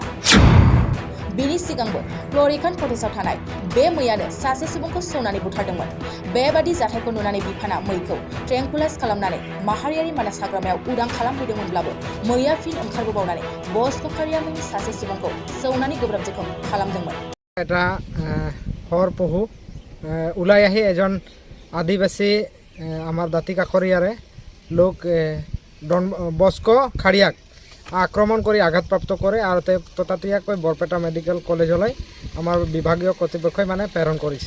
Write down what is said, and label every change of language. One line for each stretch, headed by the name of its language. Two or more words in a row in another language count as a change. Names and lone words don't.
Bodo: बेनि सिगांबो फ्लरिकान कटेजआव थानाय बे मैयानो सासे सुबुंखौ सौनानै बुथारदोंमोन। बेबादि जाथायखौ नुनानै बिफाना मैखौ ट्रेंकुलाइज खालामनानै माहारियारि मानास हाग्रामायाव उदां खालामहैदोंमोनब्लाबो मैया फिन ओंखारबोबावनानै बस्क' खारिया मुंनि सासे सुबुंखौ सौनानै गोब्राब जोखोम खालामदोंमोन।
Assamese: এটা হৰ পহু ওলাই আহি এজন আদিবাসী আমাৰ দাঁতি কাষৰীয়াৰে লোক বস্ক' খাৰিয়াক আক্ৰমণ কৰি আঘাতপ্ৰাপ্ত কৰে আৰু ততাতৈয়াকৈ বৰপেটা মেডিকেল কলেজলৈ আমাৰ বিভাগীয় কৰ্তৃপক্ষই প্ৰেৰণ কৰিছে।